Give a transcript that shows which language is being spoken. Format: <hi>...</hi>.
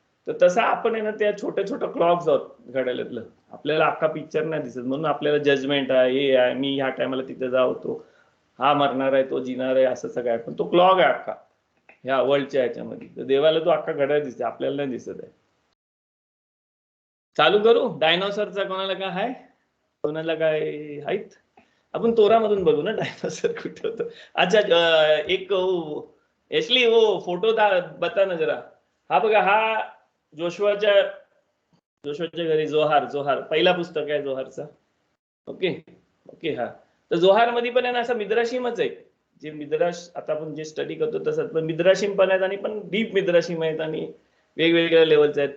<mr>तर तसा आपण आहे ना त्या छोट्या छोट्या क्लॉक्स आहोत घड्याळातलं. आपल्याला अख्खा पिक्चर नाही दिसत, म्हणून आपल्याला जजमेंट आहे, हे आहे, मी ह्या टायमाला तिथे जाऊ, तो हा मरणार आहे, तो जिणार आहे, असं सगळं आहे. पण तो क्लॉक आहे अख्खा ह्या वर्ल्डच्या ह्याच्यामध्ये. तर देवाला तो अख्खा घड्याळ दिसते, आपल्याला नाही दिसत आहे. चालू करू डायनोसरचा? कोणाला काय आहे, कोणाला काय आहेत? आपण तोरामधून बघू ना डायनोसर कुठे होतं.</mr> <hi>अच्छा एक एशली वो फोटो बता ना जरा.</hi> <mr>हा बघा, हा जोशुआच्या घरी जोहार पहिला पुस्तक आहे जोहारचा. Okay okay. हा तर जोहार मध्ये पण आहे ना, असा मिद्राशीमच आहे. जे मिद्राश आता आपण जे स्टडी करतो तसंच, पण मिद्राशीम पण आहेत आणि पण डीप मिद्राशीम आहेत आणि वेगवेगळ्या लेवलचे आहेत.</mr>